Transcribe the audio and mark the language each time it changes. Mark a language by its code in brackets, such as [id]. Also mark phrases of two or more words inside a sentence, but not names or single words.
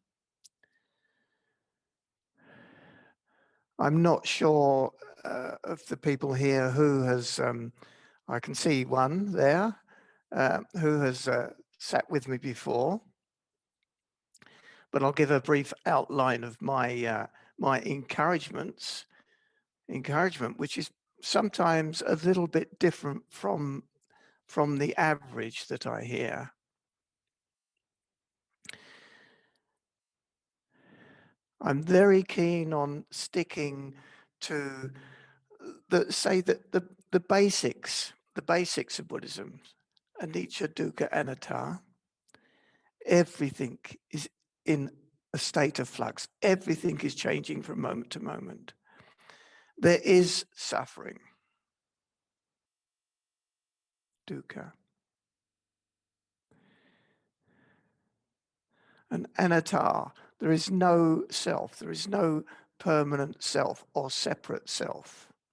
[en] I'm not sure of the people here who has, I can see one there, who has sat with me before, but I'll give a brief outline of my my encouragement, which is sometimes a little bit different from the average that I hear. I'm very keen on sticking to the basics of Buddhism: [pi] anicca, dukkha, anatta. [en] Everything is in a state of flux. Everything is changing from moment to moment. There is suffering, dukkha. And anatta, there is no self, there is no permanent self or separate self.